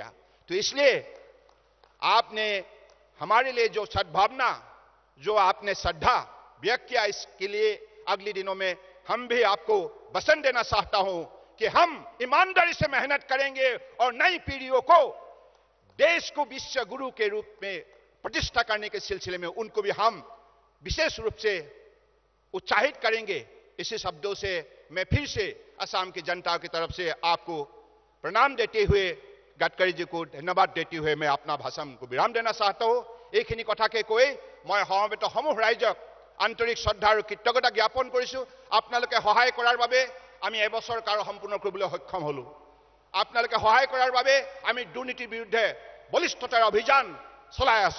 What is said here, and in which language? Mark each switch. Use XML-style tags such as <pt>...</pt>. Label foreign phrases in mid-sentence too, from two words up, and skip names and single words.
<hi>तो इसलिए आपने हमारे लिए जो सद्भावना, जो आपने श्रद्धा व्यक्त किया, इसके लिए अगले दिनों में हम भी आपको वचन देना चाहता हूं कि हम ईमानदारी से मेहनत करेंगे और नई पीढ़ियों को देश को विश्व गुरु के रूप में प्रतिष्ठा करने के सिलसिले में उनको भी हम विशेष रूप से उत्साहित करेंगे। इसी शब्दों से मैं फिर से असम की जनता की तरफ से आपको प्रणाम देते हुए, गडकरी जी को धन्यवाद देते हुए मैं अपना भाषण को विराम देना चाहता हूं।</hi> <as>এইখিনি কথাকে কৈ মই সমবেত সমূহ ৰাইজক আন্তৰিক শ্ৰদ্ধা আৰু কৃতজ্ঞতা জ্ঞাপন কৰিছো। আপোনালোকে সহায় কৰাৰ বাবে আমি এবছৰ কাল সম্পূৰ্ণ কৰিবলৈ সক্ষম হলো। আপোনালোকে সহায় কৰাৰ বাবে আমি দুৰ্নীতিৰ বিৰুদ্ধে বলিষ্ঠতাৰ অভিযান চলাই আছো।</as>